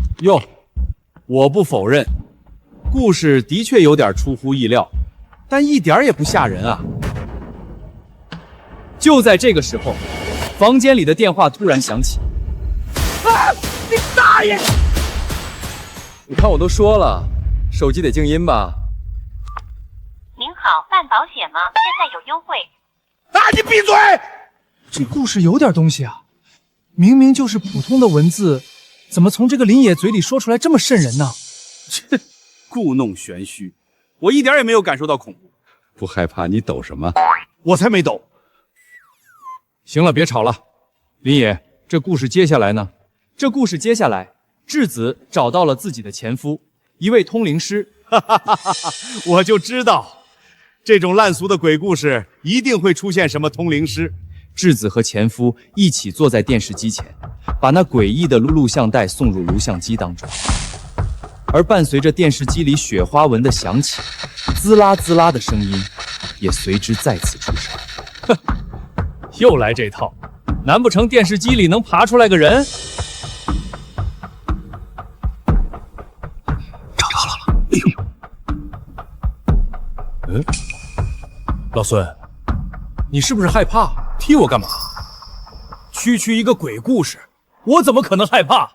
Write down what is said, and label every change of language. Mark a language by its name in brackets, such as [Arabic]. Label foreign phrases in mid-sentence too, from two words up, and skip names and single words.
[Chinese] 喲，我不否認，故事的確有點出乎意料，但一點也不嚇人啊。就在這個時候，房間裡的電話突然響起。啊！你大爺！你看我都說了，手機得靜音吧。您好，办保险吗？现在有優惠。啊！你閉嘴！這故事有點東西啊，明明就是普通的文字，怎麼從這個林野嘴裡說出來這麼瘆人呢？這故弄玄虛，我一點也沒有感受到恐怖。不害怕你抖什麼？我才沒抖。行了，別吵了。林野，這故事接下來呢？這故事接下來，智子找到了自己的前夫，一位通靈師。我就知道，這種爛俗的鬼故事一定會出現什麼通靈師。智子和前夫一起坐在電視機前，把那詭異的錄像帶送入錄像機當中。而伴隨着電視機裡雪花紋的響起，滋啦滋啦的聲音也隨之再次出聲。哼，又來這套，難不成電視機裡能爬出來個人？找到了！哎呦，嗯，老孙，你是不是害怕？踢我幹嘛？区一个鬼故事，我怎麼可能害怕？